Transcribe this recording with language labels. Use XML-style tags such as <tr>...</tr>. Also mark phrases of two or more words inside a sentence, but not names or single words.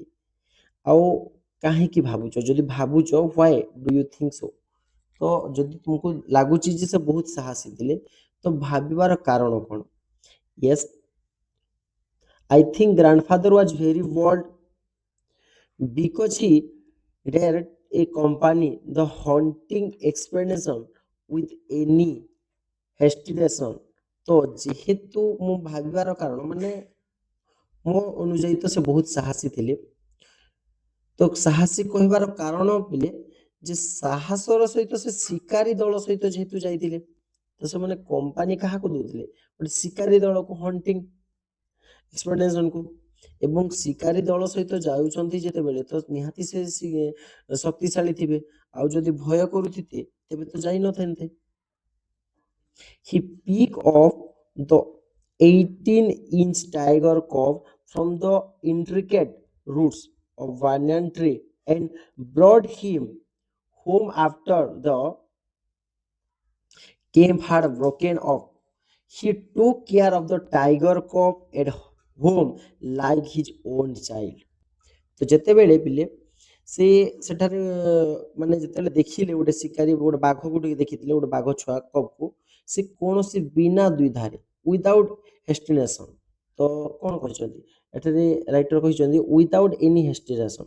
<or>ଆଉ କାହିଁକି ଭାବୁଛ ଯଦି ଭାବୁଛ</or> <en>why do you think so</en> <or>ତ ଯଦି ତୁମକୁ ଲାଗୁଛି ଯେ ସେ ବହୁତ ସାହସୀ ଥିଲେ ତ ଭାବିବାର କାରଣ କଣ ୟେସ୍</or> <en>I think grandfather was very bold because he dared a company the hunting expedition with any hesitation</en> <or>तो ଯେହେତୁ ମୁଁ ଭାବିବାର କାରଣ ମାନେ ମୋ ଅନୁଯାୟୀ ତ ସେ ବହୁତ ସାହସୀ ଥିଲେ ତ ସାହସୀ କହିବାର କାରଣ ପିଲେ ଯେ ସାହସର ସହିତ ସେ ଶିକାରୀ ଦଳ ସହିତ ଯେହେତୁ ଯାଇଥିଲେ ତ ସେମାନେ କମ୍ପାନୀ କାହାକୁ ଦଉଥିଲେ ଗୋଟେ ଶିକାରୀ ଦଳକୁ</or> <en>hunting expeditionକୁ</en> <or>ଏବଂ ଶିକାରୀ ଦଳ ସହିତ ଯାଉଛନ୍ତି ଯେତେବେଳେ ତ ନିହାତି ସେ ଶକ୍ତିଶାଳୀ ଥିବେ ଆଉ ଯଦି ଭୟ କରୁଥିତେ ତେବେ ତ ଯାଇନଥାନ୍ତେ</or> <en>he picked off the 18-inch tiger cub from the intricate roots of banyan tree and brought him home after the camp had broken up. He took care of the tiger cub at home like his own child.</en> <or>ତ ଯେତେବେଳେ ପିଲେ ସେ ସେଠାରେ ମାନେ ଯେତେବେଳେ ଦେଖିଲେ ଗୋଟେ ଶିକାରୀ ଗୋଟେ ବାଘକୁ ଟିକେ ଦେଖିଥିଲେ ଗୋଟେ ବାଘ ଛୁଆ କପକୁ ସେ କୌଣସି ବିନା ଦ୍ୱିଧାରେ</or> <en>without hesitation</en> <or>ତ କଣ କହିଛନ୍ତି ଏଠାରେ ରାଇଟର କହିଛନ୍ତି</or> <en>without any hesitation</en>